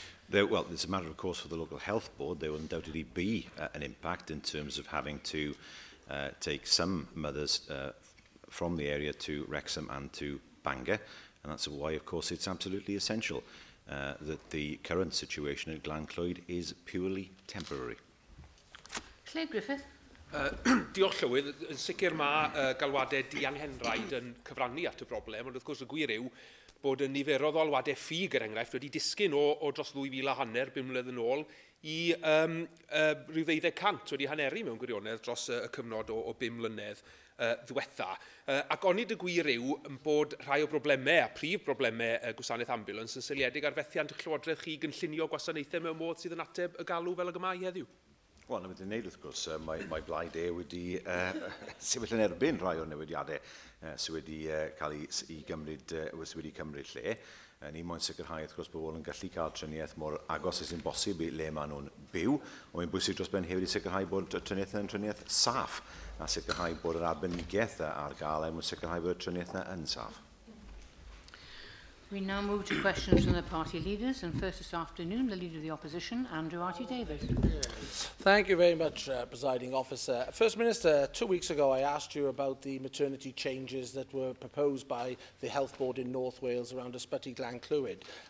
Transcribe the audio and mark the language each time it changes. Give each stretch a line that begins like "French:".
English: Well, it's a matter, of course, for the local health board. There will undoubtedly be an impact in terms of having to take some mothers from the area to Wrexham and to Bangor, and that's why, of course, it's absolutely essential that the current situation at Glan Clwyd is purely temporary. Claire Griffith.
Welsh: Diolch Llywydd. Yn sicr mae galwadau dianhenraid yn cyfrannu at y broblem, ond wrth gwrs y gwir yw bod y niferoedd o alwadau ffug, er enghraifft, wedi disgyn o dros 2,500 5 mlynedd yn ôl i rhyw 1200 wedi haneri mewn gwirionedd dros y cyfnod o 5 mlynedd ddiwetha. Ac onid y gwir yw bod rhai o broblemau a prif broblemau gwasanaeth ambulans yn seiliedig ar fethiant y Llywodraeth chi gynllunio gwasanaethau mewn modd sydd yn ateb y galw fel y gyma heddiw? Wel, na wedi'i wneud wrth gwrs, mae Blaid E wedi sefyll yn erbyn rhai o'r newidiadau sydd wedi cael ei gymryd lle. Ni moyn sicrhau wrth gwrs bod yn gallu cael triniaeth mor agos sy'n bosib i le maen nhw'n byw, ond mae'n bwysig dros ben hefyd i sicrhau bod y triniaeth yn triniaeth saff, a sicrhau bod yr arbenigaeth ar gael mwyn sicrhau bod y triniaeth yn saff.
English: We now move to questions from the party leaders, and first this afternoon, the Leader of the Opposition, Andrew Arty-Davies. Thank you very much, Presiding Officer. First Minister, 2 weeks ago I asked you about the maternity changes that were proposed by the Health Board in North Wales around Ysbyty Glan Clwyd.